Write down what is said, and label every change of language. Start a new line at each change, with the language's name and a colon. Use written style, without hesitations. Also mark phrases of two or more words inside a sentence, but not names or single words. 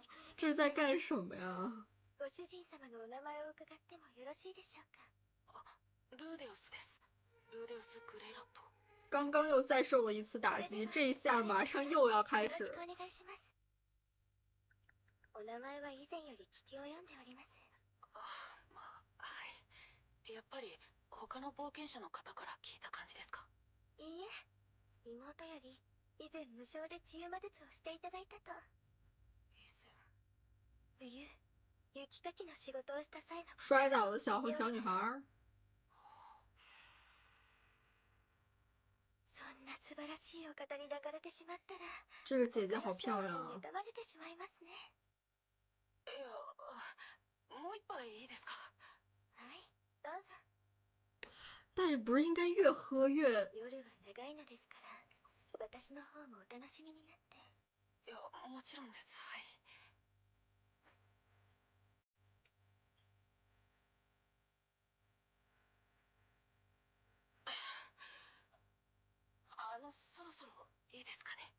Chinese: 这是在干什么呀？
Japanese: ご主人様のお名前を伺ってもよろしいでしょうか。ルーデウスです。ルーデウス・グレイロット。
Chinese: 刚刚又再受了一次打击，这一下马上又要开始。
Japanese: よろしくお願いします。お名前は以前より聞き及んでおります。まあ、はい。やっぱり他の冒険者の方から聞いた感じですか。いいえ、妹より以前無償で治癒魔術をしていただいたと。冬、雪かきの仕事をした際の。
Chinese: 摔倒的小女孩。
Japanese: そんな素晴らしいお方に抱かれてしまったら、
Chinese: 这个姐姐好漂亮啊！
Japanese: 妬まれてしまいますね。いや、もう一杯いいですか。はい、どうぞ。
Chinese: 但是不是应该越喝越……
Japanese: 夜は長いのですから、私の方もお楽しみになって。いや、もちろんです。はい。そろそろいいですかね。